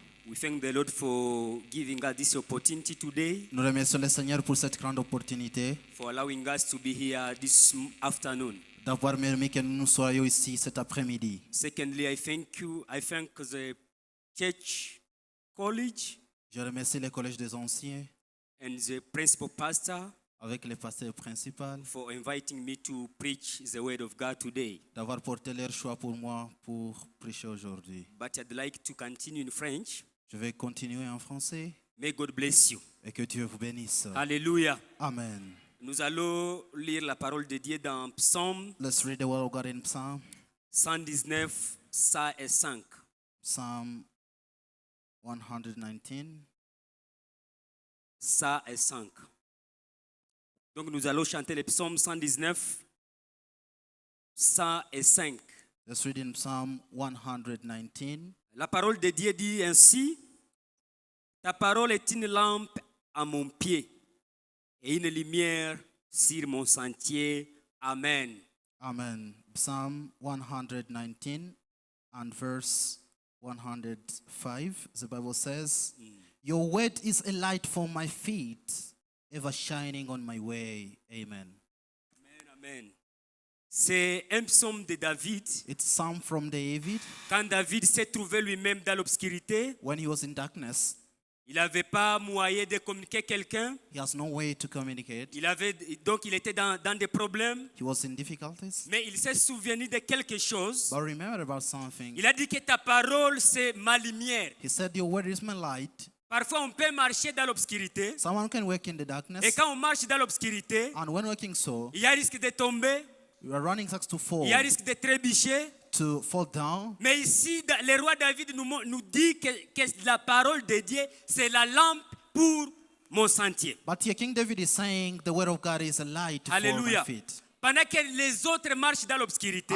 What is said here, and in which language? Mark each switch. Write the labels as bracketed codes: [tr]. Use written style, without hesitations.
[en] We thank the Lord for giving us this opportunity today, [fr] Nous remercions le Seigneur pour cette grande opportunité [en] for allowing us to be here this afternoon. [fr] d'avoir permis que nous soyons ici cet après-midi. [en] Secondly, I thank the church college [fr] Je remercie le Collège des Anciens [en] and the principal pastor [fr] avec le pasteur principal [en] for inviting me to preach the word of God today. [fr] d'avoir porté leur choix pour moi pour prêcher aujourd'hui. [en] But I'd like to continue in French. [fr] Je vais continuer en français [en] May God bless you. [fr] et que Dieu vous bénisse. Alléluia. Amen. Nous allons lire la parole de Dieu dans Psaume [en] Let's read the word of God in Psalm 119, 105. Psalm 119. 105. [fr] Donc nous allons chanter le psaume 119, 105. [en] Let's read in Psalm 119. [fr] La parole de Dieu dit ainsi: ta parole est une lampe à mon pied et une lumière sur mon sentier. Amen. Amen. [en] Psalm 119 and verse 105, the Bible says, Your word is a light for my feet, ever shining on my way. Amen. [fr] Amen, amen. C'est un psaume de David. [en] It's Psalm from David. [fr] Quand David s'est trouvé lui-même dans l'obscurité, [en] When he was in darkness, [fr] il n'avait pas moyen de communiquer quelqu'un. [en] he has no way to communicate. [fr] Donc il était dans des problèmes. [en] He was in difficulties. [fr] Mais il s'est souvenu de quelque chose. [en] But remember about something. [fr] Il a dit que ta parole, c'est ma lumière. [en] He said, Your word is my light. [fr] Parfois, on peut marcher dans l'obscurité. [en] Someone can work in the darkness. [fr] Et quand on marche dans l'obscurité, [en] And when working so, [fr] il y a risque de tomber, [en] you are running risks to fall, [fr] il y a risque de trébucher. [en] to fall down. [fr] Mais ici, le roi David nous dit que la parole de Dieu, c'est la lampe pour mon sentier. [en] But here King David is saying the word of God is a light for my Alléluia. feet. [fr] Pendant que les autres marchent dans l'obscurité,